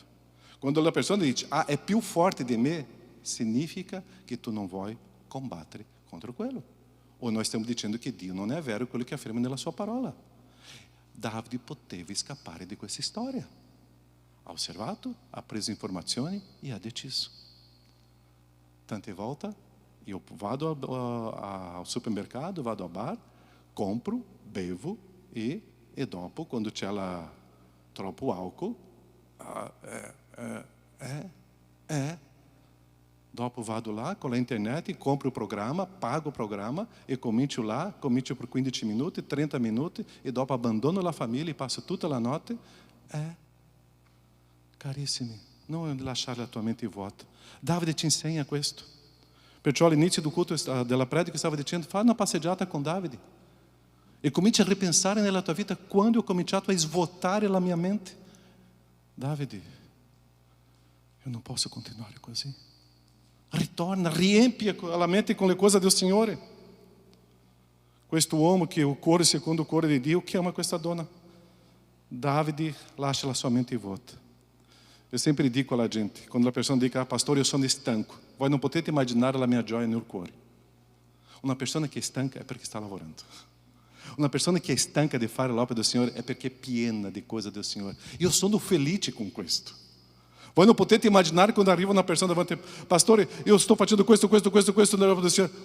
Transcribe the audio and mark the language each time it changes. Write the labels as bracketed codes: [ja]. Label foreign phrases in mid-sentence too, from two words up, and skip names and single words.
[it] Quando la persona dice, è più forte di me, significa che tu non vuoi combattere contro quello. O noi stiamo dicendo che Dio non è vero quello che afferma nella sua parola. Davide poteva scappare di questa storia. Ha osservato, ha preso informazioni e ha deciso. Tante volte io vado [pt] ao supermercado, [it] vado [pt] ao bar, [it] compro, bevo e dopo, quando c'è troppo álcool, dopo vado [pt] lá com a internet, [it] compro [pt] o programa, [it] pago [pt] o programa [it] e comincio lá, comincio por 15 minuti, 30 minuti e dopo abbandono la famiglia e passo tutta la notte. Carissimi, non lasciare la tua mente vuota. Davide ci insegna questo. Perciò all'inizio del culto della predica stava dicendo, fai una passeggiata con Davide. E cominci a ripensare nella tua vita quando ho cominciato a svuotare la mia mente. Davide, io non posso continuare così. Ritorna, riempie la mente con le cose del Signore. Questo uomo che o cuore secondo o cuore di Dio chiama questa donna. Davide lascia la sua mente vuota. [pt] Eu sempre [it] dico alla gente, quando [pt] a pessoa diz, pastor, eu [it] sono estanco. Voi non potete immaginare la mia gioia nel cuore. Una persona che è stanca è perché sta lavorando. Una persona che è stanca di fare l'opera del Signore è perché è piena di cose del Signore. Io sono felice con questo. Voi non potete immaginare quando arriva una persona davanti, pastore, io sto facendo questo nell'opera del Signore.